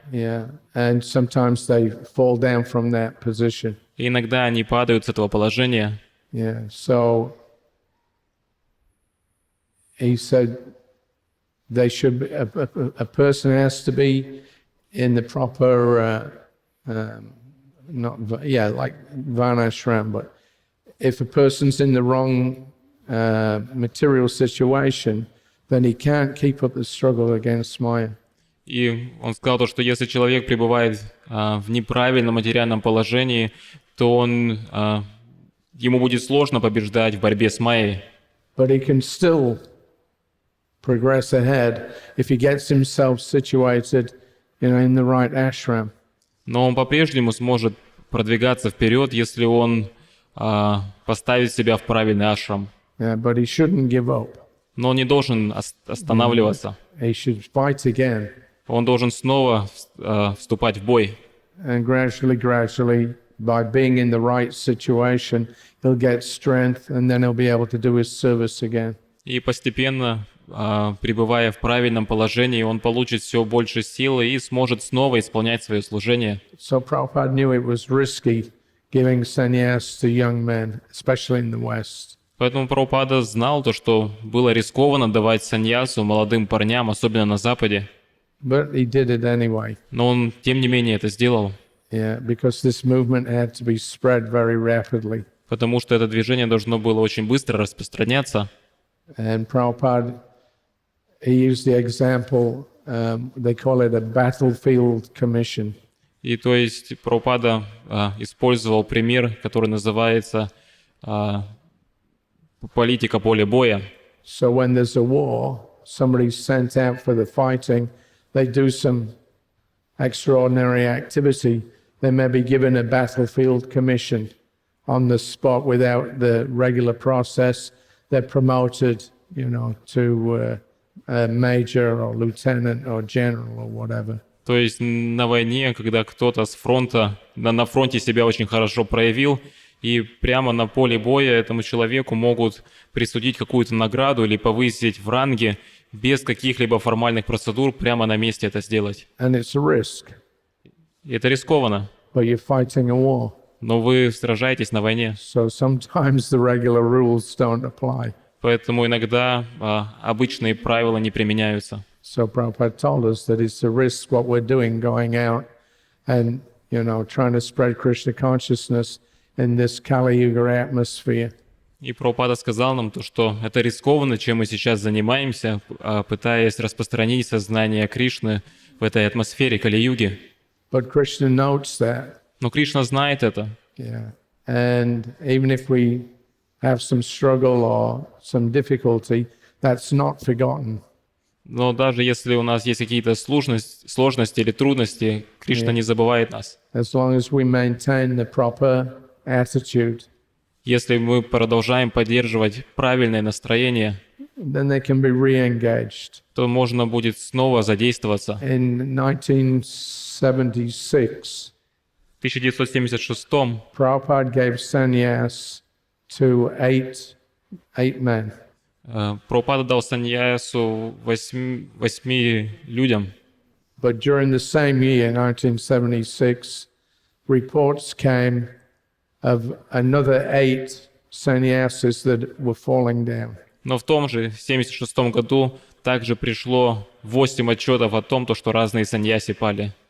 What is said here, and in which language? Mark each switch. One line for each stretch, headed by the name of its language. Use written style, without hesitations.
English: Yeah, and sometimes they fall down from that position.
Russian: И иногда они падают с этого положения.
English: Yeah, so he said they should be, a person has to be in the proper, like varnashram, but if a person's in the wrong material situation, then he can't keep up the struggle against Maya.
Russian: И он сказал то, что если человек пребывает в неправильном материальном положении, то ему будет сложно побеждать в борьбе с Майей.
English: But he can still progress ahead if he gets himself situated, in the right ashram.
Russian: Но он по-прежнему сможет продвигаться вперед, если он поставит себя в правильный ашрам.
English: Yeah, but he shouldn't give up.
Russian: Но он не должен останавливаться.
English: He should fight again.
Russian: Он должен снова вступать в бой.
English: And gradually, by being in the right situation, he'll get strength, and then he'll be able to do his service again.
Russian: И постепенно, пребывая в правильном положении, он получит все больше силы и сможет снова исполнять свое служение.
English: So Prabhupada knew it was risky giving sannyas to young men, especially in the West.
Russian: Поэтому Прабхупада знал то, что было рискованно давать саньясу молодым парням, особенно на Западе.
English: But he did it anyway.
Russian: Но он, тем не менее, это сделал.
English: Yeah, because this movement had to be spread very rapidly.
Russian: Потому что это движение должно было очень быстро распространяться.
English: And Prabhupada, he used the example, they call it a battlefield commission.
Russian: И то есть Прабхупада использовал пример, который называется политика поля боя.
English: So when there's a war, somebody's sent out for the fighting, they do some extraordinary activity, they may be given a battlefield commission on the spot without the regular process. They're promoted, to a major or lieutenant or general or whatever.
Russian: То есть на войне, когда кто-то с фронта, на фронте себя очень хорошо проявил, и прямо на поле боя этому человеку могут присудить какую-то награду или повысить в ранге без каких-либо формальных процедур, прямо на месте это сделать.
English: And it's a risk.
Russian: И это рискованно.
English: But you're fighting a war.
Russian: Но вы сражаетесь на войне.
English: So sometimes the regular rules don't apply.
Russian: Поэтому иногда обычные правила не применяются.
English: So Prabhupada told us that it's a risk what we're doing, going out and, trying to spread Krishna consciousness in this Kali Yuga atmosphere.
Russian: И Прабхупада сказал нам то, что это рискованно, чем мы сейчас занимаемся, пытаясь распространить сознание Кришны в этой атмосфере Кали-юги.
English: But Krishna notes that.
Russian: Но Кришна знает это.
English: Yeah. And even if we have some struggle or some difficulty, that's not forgotten.
Russian: Но даже если у нас есть какие-то сложности или трудности, Кришна не забывает нас.
English: As long as we maintain the proper attitude,
Russian: Если мы продолжаем поддерживать правильное настроение,
English: then they can be re-engaged.
Russian: то можно будет снова задействоваться.
English: In 1976,
Russian: В 1976
English: Prabhupada gave sannyas to eight men.
Russian: Прабхупада дал саньясу 8 людям.
English: But during the same year, 1976, reports came of another 8 sannyasis that were falling down.
Russian: Но в том же 1976 году также пришло 8 отчетов о том, что разные саньяси пали.